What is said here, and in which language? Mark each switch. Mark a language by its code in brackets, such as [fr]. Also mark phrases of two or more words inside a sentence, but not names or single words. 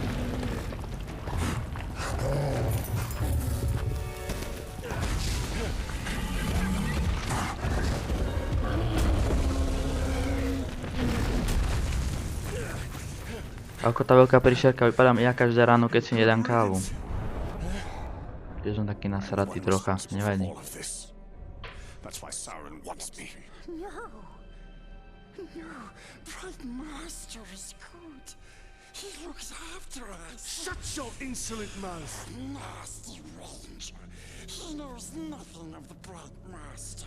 [sk] Ako tá veľká príšerka, vypadám ja každé ráno, keď si nedám kávu. Keď som taký nasratý trocha, nevadí. [en] That's why Sauron wants me. No. Bright Master is good. He looks after us. Shut your insolent mouth! Nasty ranger. He knows nothing of the Bright Master.